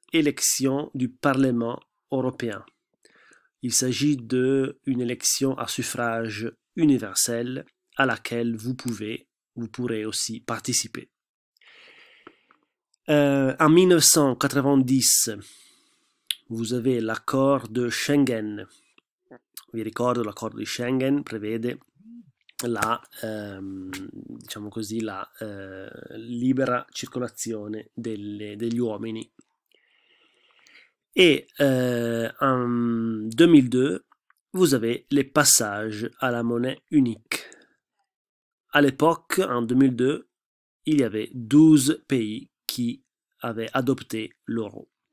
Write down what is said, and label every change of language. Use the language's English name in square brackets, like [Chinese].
[French] élection du Parlement européen. Il s'agit d'une élection à suffrage universel à laquelle vous pourrez aussi participer. En 1990, vous avez [Italian] l'accordo di Schengen. Vi ricordo, l'accordo di Schengen prevede diciamo così, la libera circolazione degli uomini. [French] Et en 2002, vous avez les passages à la monnaie unique. À l'époque, en 2002, il y avait 12 pays qui avaient adopté l'euro.